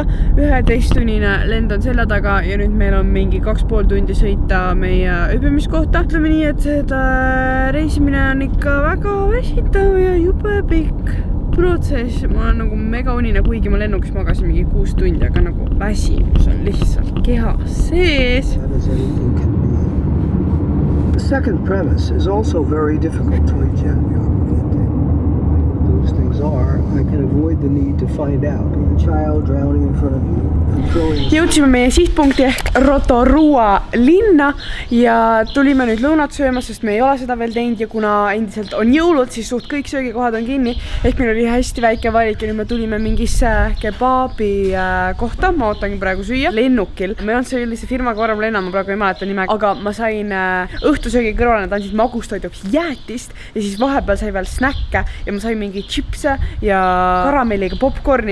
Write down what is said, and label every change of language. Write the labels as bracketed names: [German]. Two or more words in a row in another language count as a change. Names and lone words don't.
[Estonian] 11-tunnine lend on selja taga ja nüüd meil on mingi 2,5 tundi sõita meie ööbimiskohta. Ütleme nii, et seda reisimine on ikka väga väsitav ja jube pikk protsess. Ma olen nagu mega unine, kuigi ma lennukis magasin mingi 6 tundi, aga nagu väsimus on lihtsalt keha sees. [English] The second premise is also very difficult to eject. those things are, I can avoid the need to find out. A child drowning in front of you and throwing... [Estonian] Jõudsime meie sihtpunkti ehk Rotorua linna ja tulime nüüd lõunat sööma, sest me ei ole seda veel teinud ja kuna endiselt on jõulud, siis suht kõik söögikohad on kinni. Ehk meil oli hästi väike valik ja nüüd me tulime mingisse kebaabi kohta. Ma ootangi praegu süüa lennukil. Ma ei olnud sellise firmaga varem lennan, ma praegu ei mäleta nime, aga ma sain õhtusöögi kõrval, nad andsid magustoiduks jäätist ja siis vahepeal sai veel snäkke ja ma sain mingi chipse ja karamelliga popcorni.